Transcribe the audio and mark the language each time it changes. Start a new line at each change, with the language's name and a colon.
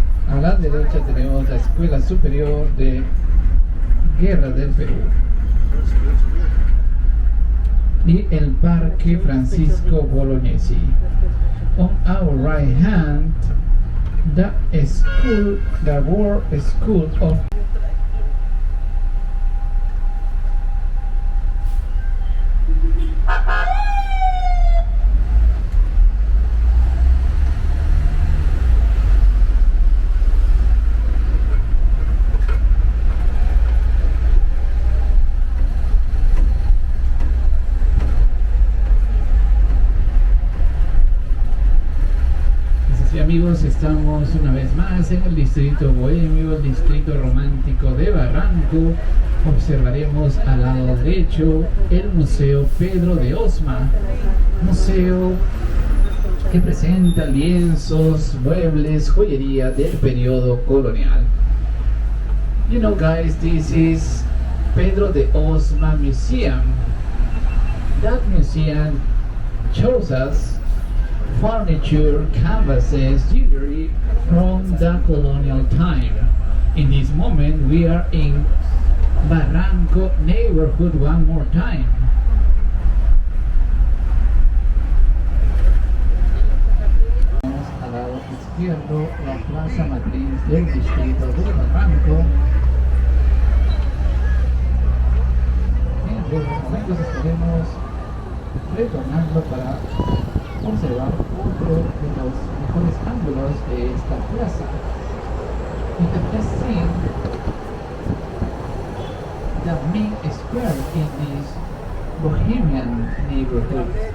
Spanish: A la derecha tenemos la Escuela Superior de Guerra del Perú y el Parque Francisco Bolognesi.
English: On our right hand, the War School of
Spanish: estamos una vez más en el distrito bohemio, el distrito romántico de Barranco. Observaremos al lado derecho el Museo Pedro de Osma, museo que presenta lienzos, muebles, joyería del periodo colonial.
English: You know guys, this is Pedro de Osma Museum. That museum shows us furniture, canvases, jewelry from the colonial time. In this moment we are in Barranco neighborhood one more time.
Spanish: Al lado izquierdo, la plaza matriz del distrito de Barranco. En breves momentos estaremos retornando para observar otro de los mejores ángulos de esta plaza.
English: We have just seen the main square in this bohemian neighborhood.